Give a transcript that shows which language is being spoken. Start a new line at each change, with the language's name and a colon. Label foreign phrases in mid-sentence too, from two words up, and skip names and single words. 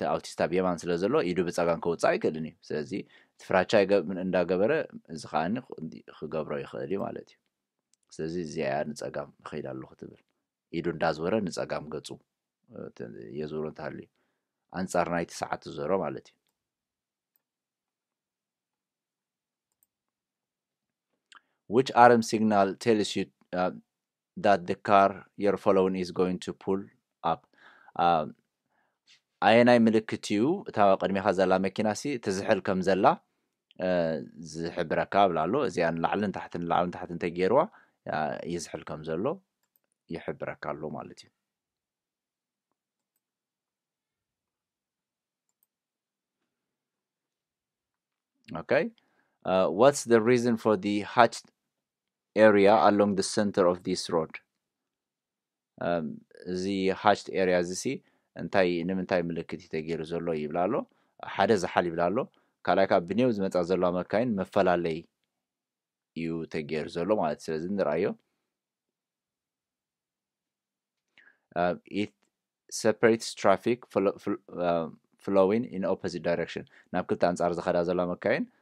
Tigrinya: ኣውቲስታ ብየማን ስለ ዘሎ ኢዱ ብጸጋም ከውጻእ ኣይክእልን እዩ ስለዚ ፍራቻ እንዳገበረ እዚ ከዓኒ ክገብሮ ይኽእል እዩ ማለት እዩ ስለዚ እዚኣ ንጸጋም ኸይድ ኣለኹ ትብል ኢዱ እንዳዝወረ ንጸጋም ገጹ የዞሮ እንተሃልዩ አንጻር ናይቲ ሰዓት ዝዞሮ ማለት እዩ
English: Which arm signal tells you that the car you're following is going to pull up?
Tigrinya: ኣየናይ ምልክት እዩ እታ ቅድሚኻ ዘላ መኪናሲ ትዝሕል ከም ዘላ ዝሕብረካ ብላ ኣሎ እዚኣ ንላዕልን ታሕትን ተገይርዋ ይዝሕል ከም ዘሎ ይሕብረካ ኣሎ ማለት እዩ Okay.
English: What's the reason for the hatched area along the center of this road? The hatched area
Tigrinya: እዚ እንታይ ንምንታይ ምልክት ተገይሩ ዘሎ ይብላ ኣሎ ሓደ ዝሓል ይብላ ኣሎ ካልኣይ ካብ ብኔው ዝመጻ ዘሎ መካይን መፈላለይ እዩ ተገይሩ ዘሎ ማለት ስለዚ ንራእዮ
English: it separates traffic flowing in opposite direction
Tigrinya: ናብ ክልተ አንጻር ዝኸዳ ዘላ መካይን